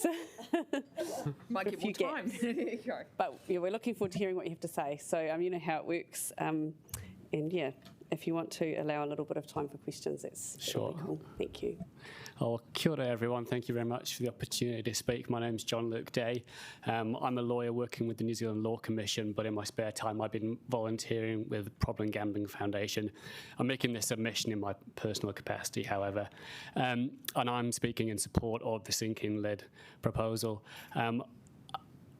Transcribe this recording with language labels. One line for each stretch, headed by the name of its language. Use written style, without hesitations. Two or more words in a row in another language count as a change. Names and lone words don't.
English: might get more time. But yeah, we're looking forward to hearing what you have to say. So you know how it works, and yeah, if you want to allow a little bit of time for questions, that's sure. Really cool. Thank you. Oh,
Māori: kia ora
English: everyone. Thank you very much for the opportunity to speak. My name's John Luke Day. I'm a lawyer working with the New Zealand Law Commission, but in my spare time I've been volunteering with the Problem Gambling Foundation. I'm making this submission in my personal capacity, however, and I'm speaking in support of the sinking lid proposal.